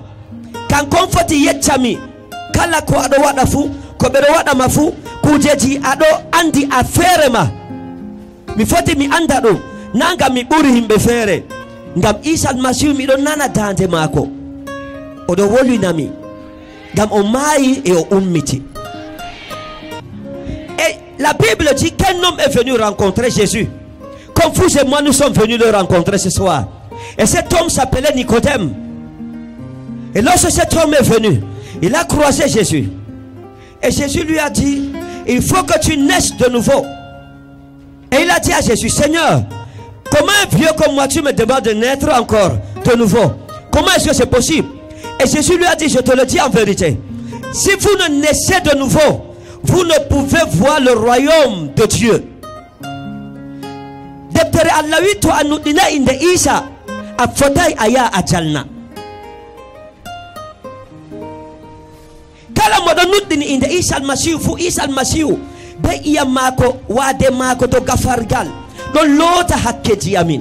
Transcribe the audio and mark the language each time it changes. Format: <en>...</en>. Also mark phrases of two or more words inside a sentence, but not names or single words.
<ff>Kankon foti yeccami kala ko aɗo waɗa fu, ko ɓeɗo waɗama fu, kujeji aɗo andi a feere ma. Mi foti mi anda ɗum, na ngam mi ɓuri himɓe feere, ngam Isa Almasihu miɗo nana dande maako. Oɗo wolwinami ngam o maayi et o ummiti.</ff> <fr>Et la Bible dit qu'un homme est venu rencontrer Jésus, comme vous et moi nous sommes venus le rencontrer ce soir. Et cet homme s'appelait Nicodème. Et lorsque cet homme est venu, il a croisé Jésus. Et Jésus lui a dit, il faut que tu naisses de nouveau. Et il a dit à Jésus, Seigneur, comment un vieux comme moi tu me demandes de naître encore de nouveau? Comment est-ce que c'est possible? Et Jésus lui a dit, je te le dis en vérité, si vous ne naissez de nouveau, vous ne pouvez voir le royaume de Dieu.</fr> <ff>Deptere Allah wi to annuɗɗina inde Isa a fotai aya a jalna. Kala moɗo nuɗɗini inde Isa Almasihu fu, Isa Almasihu be iyam maako wade maako to gafargal ɗon loota hakkeji amin.</ff>